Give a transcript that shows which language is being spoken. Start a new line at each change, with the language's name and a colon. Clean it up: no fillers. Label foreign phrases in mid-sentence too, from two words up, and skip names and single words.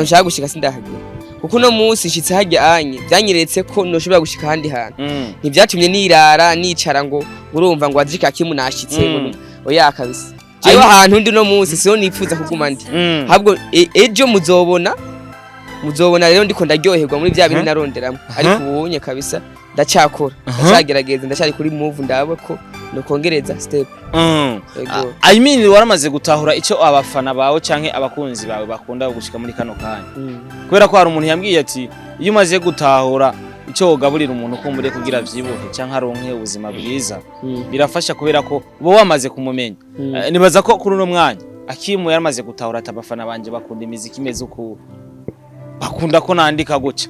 Rundi: ushaka gushika sindahagera kuko no munsi nshitse hajya anye byanyeretse ko noshobora gushika handi hantu ntivyatumye nirara nicara ngo urumva ngo Adrick AKIM nashitse ngo oya kabisa jewe ahantu ndi no munsi siho nipfuza kuguma ndi habwo ejo muzobona rero ndiko ndaryoherwa muri bya bintu naronderamo ariko ubunye kabisa ndacakora ndacagerageza ndacari kuri move ndabe ko no kongereza step
English: I mean
Rundi: waramaze gutahura ico abafana bawe canke abakunzi bawe bakunda gushika muri kano kanya kubera ko hari umuntu yambwiye ati iyo umaze gutahura ico ugaburira umuntu kumbure kugira vyibuke canke aronke ubuzima bwiza birafasha kubera ko bo wamaze kumumenya nibaza ko kuri no mwanya AKIM yaramaze gutahura ati abafana banje bakunda imiziki imeze uko bakunda ko nandika guca